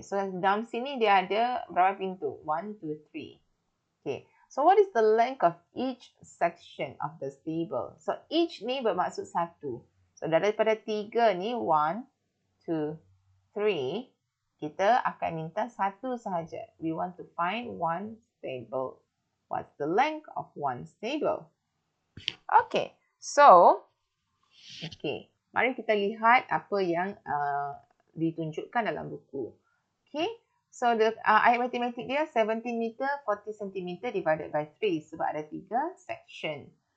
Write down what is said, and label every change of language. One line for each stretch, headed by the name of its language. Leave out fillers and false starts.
Malay: So, dalam sini dia ada berapa pintu? 1, 2, 3.
English: Okay, so what is the length of each section of the stable?
Malay: So, each ni bermaksud satu. So, daripada 3 ni, 1, 2, 3, kita akan minta satu sahaja.
English: We want to find one stable. What's the length of one stable?
Malay: Okay, so, okay, mari kita lihat apa yang ditunjukkan dalam buku. Okay. So, ayat matematik dia 17 meter 40 cm divided by 3 sebab ada 3 section.